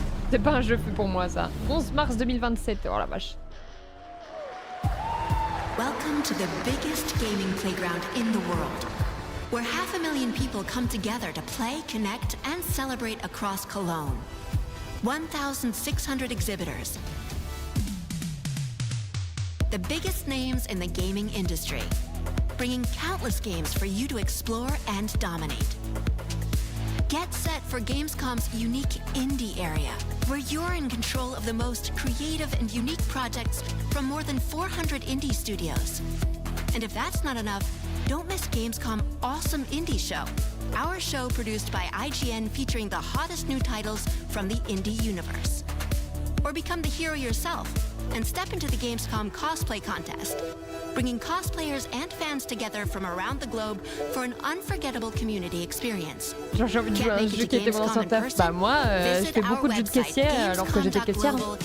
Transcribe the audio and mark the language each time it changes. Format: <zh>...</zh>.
<fr>C'est pas un jeu fait pour moi ça. 11 mars 2027, oh la vache.</fr> <en>Welcome to the biggest gaming playground in the world, where 500,000 people come together to play, connect, and celebrate across Cologne. 1,600 exhibitors. The biggest names in the gaming industry, bringing countless games for you to explore and dominate. Get set for Gamescom's unique indie area, where you're in control of the most creative and unique projects from more than 400 indie studios. And if that's not enough, don't miss Gamescom Awesome Indie Show, our show produced by IGN featuring the hottest new titles from the indie universe. Or become the hero yourself and step into the Gamescom cosplay contest, bringing cosplayers and fans together from around the globe for an unforgettable community experience.</en> <fr>Genre j'ai envie de jouer à un jeu qui était mon ancien taf. Bah moi, je fais beaucoup de jeux de caissière alors que j'étais caissière.</fr>